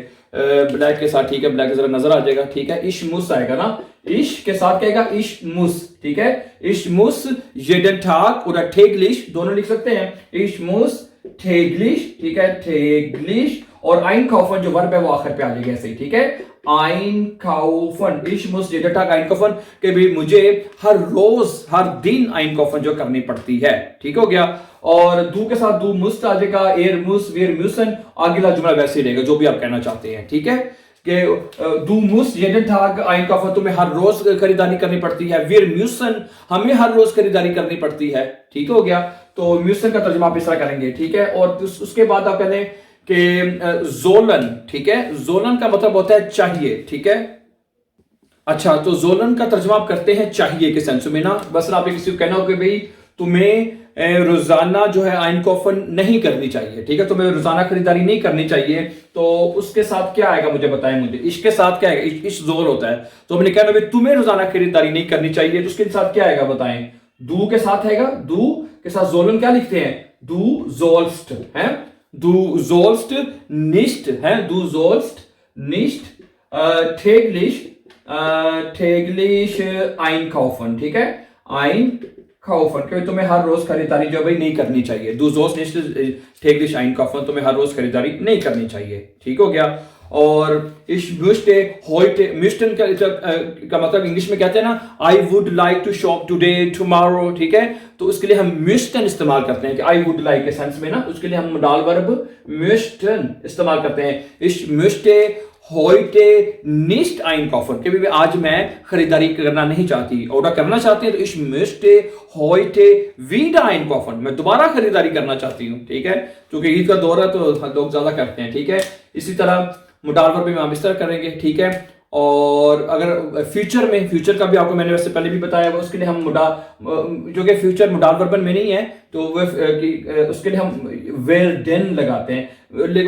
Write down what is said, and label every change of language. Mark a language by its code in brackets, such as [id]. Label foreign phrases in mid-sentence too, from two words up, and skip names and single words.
[hi] ब्लैक के साथ, ठीक है, ब्लैक जरा नजर आ जाएगा, ठीक है। [de] ich muss [hi] आएगा ना, इश के साथ क्या आएगा? [de] ich muss, [hi] ठीक है। [de] ich muss jeden Tag [hi] और täglich दोनों लिख सकते हैं। [de] ich muss täglich, [hi] ठीक है, täglich, और einkaufen जो वर्ब है वो आखिर पे आ जाएगा ऐसे ही, ठीक है। [de] einkaufen, ich muss jeden Tag einkaufen, [hi] कि भी मुझे हर रोज हर दिन einkaufen जो करनी पड़ती है, ठीक हो गया। और du के साथ [de] du musst [hi] आ जाएगा, [de] er muss, wir müssen, [hi] अगला जुमला वैसे ही रहेगा जो भी आप कहना चाहते हैं, ठीक है। [de] कि du musst jeden Tag einkaufen, [hi] तुम्हें हर रोज खरीदारी करनी पड़ती है, [de] wir müssen, [hi] हमें हर रोज खरीदारी करनी पड़ती है, ठीक हो गया। तो müssen का तर्जुमा आप इस तरह करेंगे, ठीक है। और उसके बाद आप कहते हैं कि जोलन, ठीक है, जोलन का मतलब होता है चाहिए, ठीक है। अच्छा, तो जोलन का तर्जुमा आप करते हैं चाहिए के सेंस में ना। बस आप किसी को कहना हो कि भाई तुम्हें रोजाना जो है einkaufen नहीं करनी चाहिए, ठीक है, तुम्हें रोजाना खरीदारी नहीं करनी चाहिए, तो उसके साथ क्या आएगा मुझे बताएं मुझे? इसके साथ क्या आएगा? [de] ich soll [hi] होता है, तो हमने कहना भाई तुम्हें रोजाना खरीदारी नहीं करनी चाहिए, तो उसके साथ क्या आएगा बताएं? du के साथ आएगा, du के साथ जोलन क्या लिखते हैं? [de] du sollst है, du sollst nicht है, du sollst nicht täglich einkaufen, [hi] ठीक है, einkaufen, क्योंकि तुम्हें हर रोज खरीदारी जो भाई नहीं करनी चाहिए। [de] du sollst nicht täglich einkaufen, [hi] तुम्हें हर रोज खरीदारी नहीं करनी चाहिए, ठीक हो गया। और [de] ich möchte heute, [hi] möchten का मतलब इंग्लिश में कहते हैं ना [en] I would like to shop today, [hi] tomorrow, ठीक है, तो उसके लिए हम möchten इस्तेमाल करते हैं कि [en] I would like [hi] के सेंस में ना, उसके लिए हम [en] modal verb [hi] möchten इस्तेमाल करते हैं। [de] ich möchte heute nicht einkaufen, [hi] कभी भी आज मैं खरीदारी करना नहीं चाहती, ऑर्डर करना चाहती है तो [de] ich möchte heute wieder einkaufen, [hi] मैं दोबारा खरीदारी करना चाहती हूँ, ठीक है, क्योंकि ईद का दौर है तो लोग ज्यादा करते हैं, ठीक है। इसी तरह [en] modal verb [hi] में हम इस तरह करेंगे, ठीक है। और अगर फ्यूचर में, फ्यूचर का भी आपको मैंने वैसे पहले भी बताया, उसके लिए हम जो कि फ्यूचर [de] Modal Verben [hi] में नहीं है तो उसके लिए हम वेरडेन लगाते हैं।